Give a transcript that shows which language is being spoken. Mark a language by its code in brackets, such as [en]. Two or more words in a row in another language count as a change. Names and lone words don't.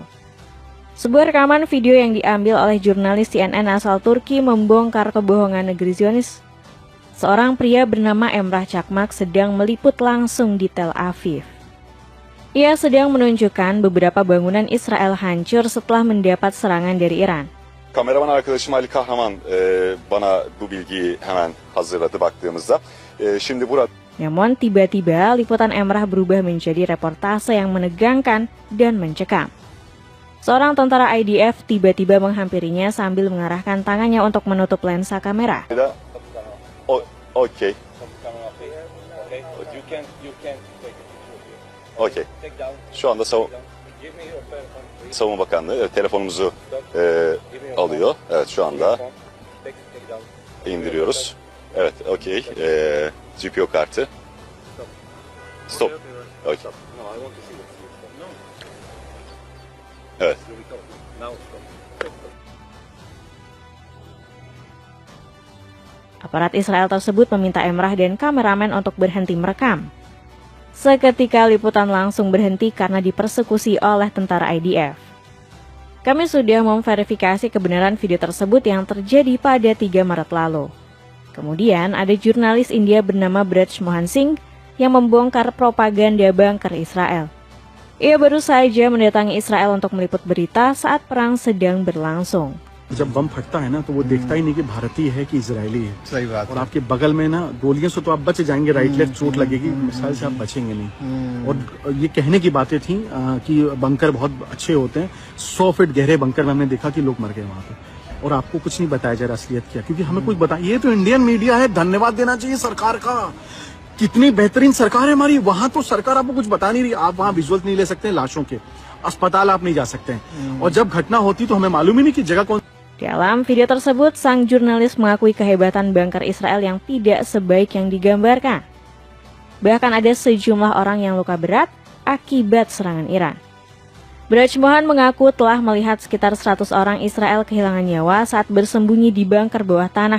[id] Sebuah rekaman video yang diambil oleh jurnalis CNN asal Turki membongkar kebohongan negeri Zionis. Seorang pria bernama Emrah Çakmak sedang meliput langsung di Tel Aviv. Ia sedang menunjukkan beberapa bangunan Israel hancur setelah mendapat serangan dari Iran. [tr] Kameraman arkadaşım Ali Kahraman bana bu bilgiyi hemen hazırladı baktığımızda. Şimdi burada. [id] Namun tiba-tiba liputan Emrah berubah menjadi reportase yang menegangkan dan mencekam. Seorang tentara IDF tiba-tiba menghampirinya sambil mengarahkan tangannya untuk menutup lensa kamera. [tr] Okey. Okey. Şu anda Savunma Bakanlığı telefonumuzu alıyor. Evet, şu anda indiriyoruz. Evet, okey. GPO kartı. [en] Stop. Okay. [tr] Evet. [id] Aparat Israel tersebut meminta Emrah dan kameramen untuk berhenti merekam. Seketika liputan langsung berhenti karena dipersekusi oleh tentara IDF. Kami sudah memverifikasi kebenaran video tersebut yang terjadi pada 3 Maret lalu. Kemudian ada jurnalis India bernama Braj Mohan Singh yang membongkar propaganda bunker Israel. Ia baru saja mendatangi Israel untuk meliput berita saat perang sedang berlangsung. [hi] जब बम फटता है ना तो वो देखता ही नहीं कि भारतीय है कि इजरायली है। सही बात और आपके बगल में ना गोलियों से तो आप बच जाएंगे, [en] right left [hi] चोट लगेगी, मिसाइल से आप बचेंगे नहीं। और ये कहने की बातें थी कि बंकर बहुत अच्छे होते हैं, 100 फीट गहरे बंकर में हमने देखा कि लोग मर गए वहां पे, और आपको कुछ नहीं बताया जा रहा असलियत क्या, क्योंकि हमें कुछ बता, ये तो [en] Indian media [hi] है, धन्यवाद देना चाहिए सरकार का, कितनी बेहतरीन सरकार है हमारी। वहां तो सरकार आपको कुछ बता नहीं रही, आप वहां विजुअल नहीं ले सकते लाशों के, अस्पताल आप नहीं जा सकते हैं, और जब घटना होती तो हमें मालूम ही नहीं कि जगह कौन। [id] Dalam video tersebut, sang jurnalis mengakui kehebatan bunker Israel yang tidak sebaik yang digambarkan. Bahkan ada sejumlah orang yang luka berat akibat serangan Iran. Braj Mohan mengaku telah melihat sekitar 100 orang Israel kehilangan nyawa saat bersembunyi di bunker bawah tanah.